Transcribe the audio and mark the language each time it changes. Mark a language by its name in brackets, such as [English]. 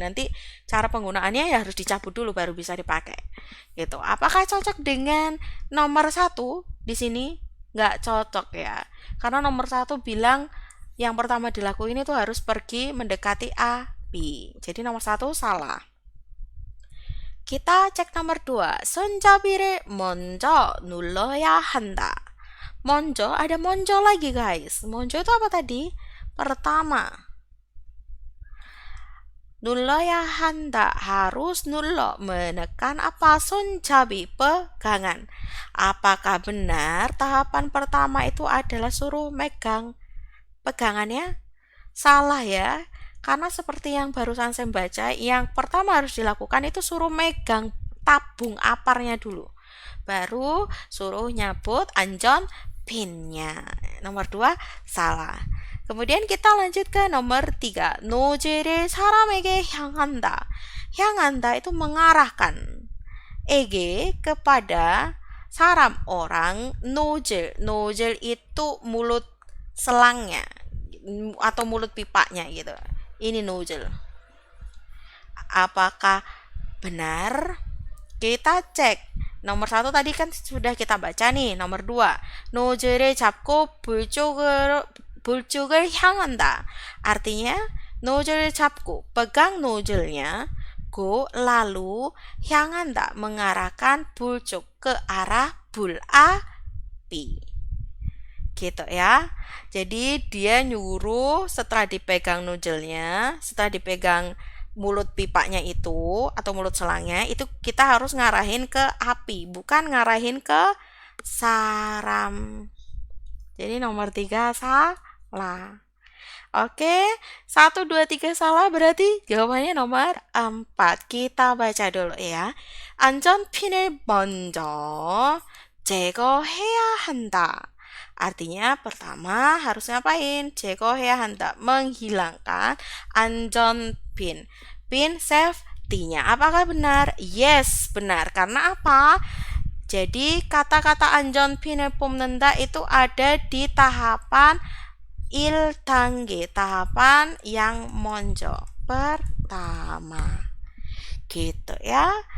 [Indonesian] Nanti cara penggunaannya ya harus dicabut dulu baru bisa dipakai. Gitu. Apakah cocok dengan nomor 1 di sini? Nggak cocok ya. Karena nomor 1 bilang yang pertama dilakuin itu harus pergi mendekati api. Jadi nomor 1 salah. Kita cek nomor 2. [Korean] 손잡이를 먼저 눌러야 한다. [Indonesian] Monjo, ada monjo lagi guys. Monjo itu apa tadi? Pertama. [Korean] 눌러야 한다. [Indonesian] Harus nullo. Menekan apa? [Korean] 손잡이, [Indonesian] pegangan. Apakah benar tahapan pertama itu adalah suruh megang pegangannya? Salah ya. Karena seperti yang barusan saya baca, yang pertama harus dilakukan itu suruh megang tabung aparnya dulu. Baru suruh nyabut anjon pinnya. Nomor 2 salah. Kemudian kita lanjut ke nomor 3. [Korean] 노즐을 사람에게 향한다. 향한다 [Indonesian] itu mengarahkan. ege kepada saram orang. [Korean] 노즐 [Indonesian] itu mulut selangnya atau mulut pipanya gitu. Ini nozzle. Apakah benar? Kita cek. Nomor 1 tadi kan sudah kita baca nih. Nomor 2. [Korean] 노즐을 잡고 불쪽을 향한다. [Indonesian] Artinya [Korean] 노즐을 잡고 [Indonesian] pegang nozzle-nya, go lalu [Korean] 향한다 [Indonesian] mengarahkan [Korean] 불쪽 [Indonesian] ke arah bul api. Gitu ya. Jadi dia nyuruh setelah dipegang nozzle-nya, setelah dipegang mulut pipanya itu atau mulut selangnya, itu kita harus ngarahin ke api, bukan ngarahin ke saram. Jadi nomor 3 salah. Oke, 1, 2, 3 salah berarti jawabannya nomor 4. Kita baca dulu ya. [Korean] 안전핀을 먼저 제거해야 한다. [Indonesian] Artinya pertama harus ngapain? [Korean] 제거해야 한다. [Indonesian] Menghilangkan [Korean] 안전핀. [Indonesian] Pin safety-nya. Apakah benar? Yes, benar. Karena apa? Jadi kata-kata [Korean] 안전핀을 뽑는다 [Indonesian] itu ada di tahapan [Korean] 1단계, [Indonesian] tahapan yang 먼저, pertama. Gitu ya.